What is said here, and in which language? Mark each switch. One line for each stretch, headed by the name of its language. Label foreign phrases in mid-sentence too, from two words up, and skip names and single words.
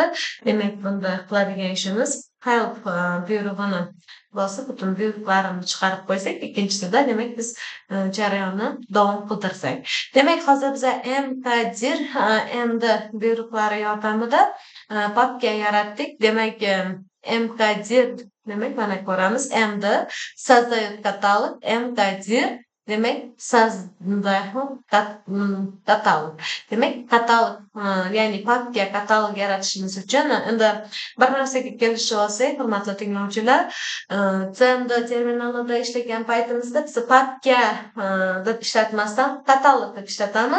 Uzbek: Demak, bunda qiladigan ishimiz help buyrug'ini bosib, butun buyruqlarini chiqarib qo'ysak, ikkinchisida demak biz jarayonni davom qildirsak. Demak, hozir biz MKDIR MD buyruqlari yordamida papka yaratdik. Demak, MKDIR demak, mana ko'ramiz,
Russian: MD создает каталог,
Uzbek: MKDIR demak, katalog. Demak, katalog, ya'ni papka katalog yaratishimiz uchun endi bir narsaga kelishib olsak, hurmatli tinglovchilar, CMD terminalida ishlagan paytimizda biz papka deb ishlatmasdan katalog deb ishlatamiz.